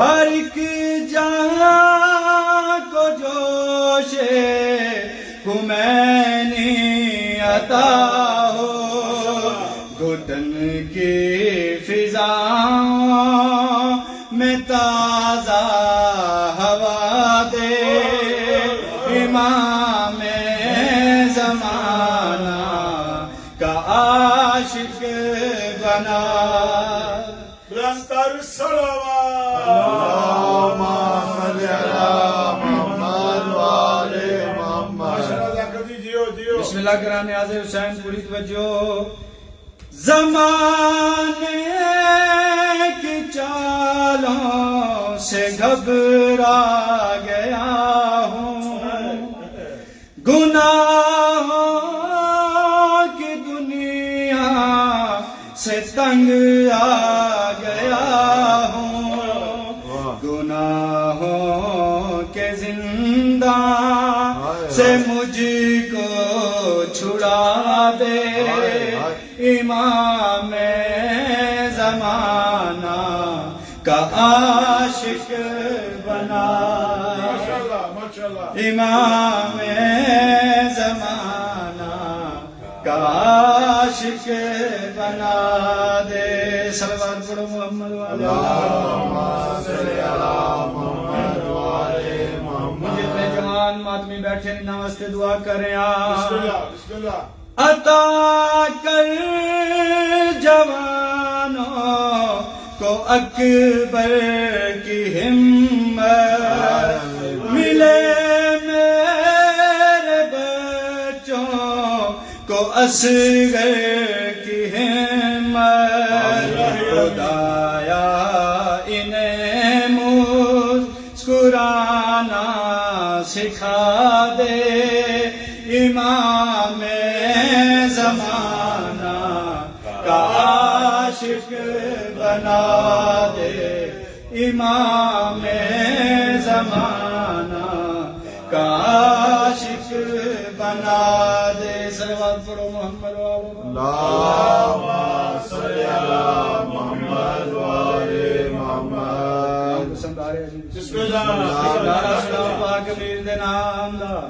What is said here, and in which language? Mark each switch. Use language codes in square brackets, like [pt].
[ur] ہر ایک جہاں کو جوش خمینی عطا ہو گھٹن کی فضاؤں میں تازہ ہوا دے امام زمانہ کا عاشق بنا بلندتر الصلوات [ar] اللهم صل على محمد وآل محمد [ur] ماشاءاللہ کبھی جیو جیو بسم اللہ کرام نیاز حسین پوری توجہ زمانے کی چالوں سے گھبرا گیا ہوں گناہوں کی دنیا سے تنگ آ گیا ہوں گناہوں کے زندان سے مجھ کو چھڑا دے امام زمانہ کا عاشق بنا ماشاءاللہ امام زمانہ کا عاشق بنا دے صلوات پڑھو محمد والا [ar] اللهم صل على محمد وآل محمد [ur] جتنے جوان ماتمی بیٹھے ہیں نواستے دعا کریں بسم اللہ بسم اللہ عطا کر جوانوں کو اکبر کی ہمت ملے میرے بچوں کو اصغر کی ہمت خدایا انہیں مسکرانا سکھا دے امام زمانہ کا عاشق بنا دے امام زمانہ کا عاشق بنا دے صلوات پڑھو محمد والے [ar] اللهم صل على محمد وآل محمد [ur] پسند آ رہے ہیں بسم اللہ [pa] نعرہ سلام پاک امیر دے نام دا